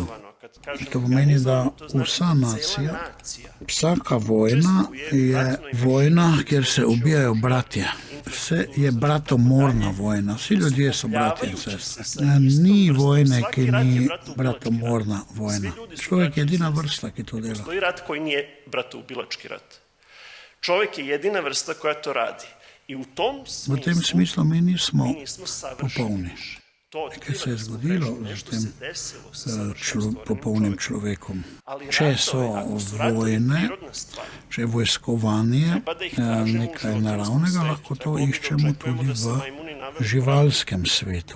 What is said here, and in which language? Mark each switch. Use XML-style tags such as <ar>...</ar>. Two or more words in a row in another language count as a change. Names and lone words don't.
<sl>To pomeni, da vsa nacija, vsaka vojna je vojna, kjer se ubijajo bratje. Vse je bratomorna vojna, vsi ljudje so bratje in sestre. Ni vojne, ki ni bratomorna vojna. Človek je edina vrsta, ki to dela.</sl> <sr>Postoji rat koji nije bratoubilački rat. Čovjek je jedina vrsta koja to radi. I u tom smislu,</sr> <sl>v tem smislu mi nismo popolni. Kaj se je zgodilo s tem popolnim človekom? Če so vojne, če je vojskovanje nekaj naravnega, lahko to iščemo tudi v živalskem svetu.</sl>